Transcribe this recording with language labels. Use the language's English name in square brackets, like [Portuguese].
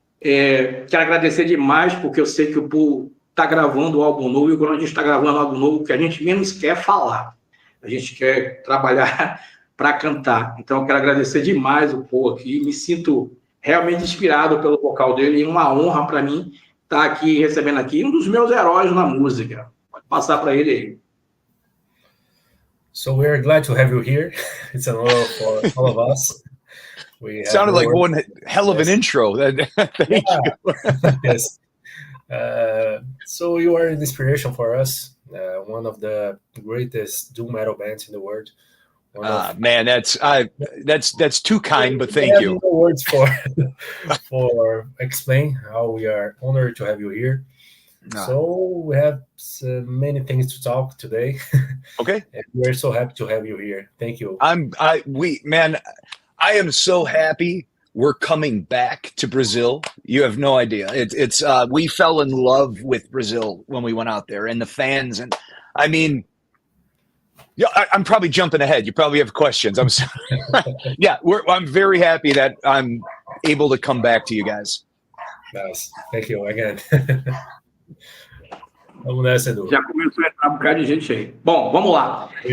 [Portuguese] Quero agradecer demais, porque eu sei que o Paul está gravando um álbum novo, e quando a gente está gravando um álbum novo, o que a gente menos quer falar. A gente quer trabalhar para cantar. Então, eu quero agradecer demais o Paul aqui. Me sinto realmente inspirado pelo vocal dele, e uma honra para mim estar aqui, recebendo aqui um dos meus heróis na música. Pode passar para ele aí. [English] So we are glad to have you here. It's an honor for all of us. Sounded like one hell of an intro. Thank you. Yes. So you are an inspiration for us. One of the greatest doom metal bands in the world. Man, that's too kind, but thank you. No words for explain how we are honored to have you here. So we have many things to talk today. Okay, and we're so happy to have you here. Thank you. I am so happy we're coming back to Brazil. You have no idea. It's we fell in love with Brazil when we went out there, and the fans, and I mean. Yeah, I'm probably jumping ahead. You probably have questions. I'm sorry. Yeah, I'm very happy that I'm able to come back to you guys. Nice. Thank you again. [Portuguese] Vamos nessa, Edu. Já começou a entrar um bocado de gente aí. Bom, vamos lá.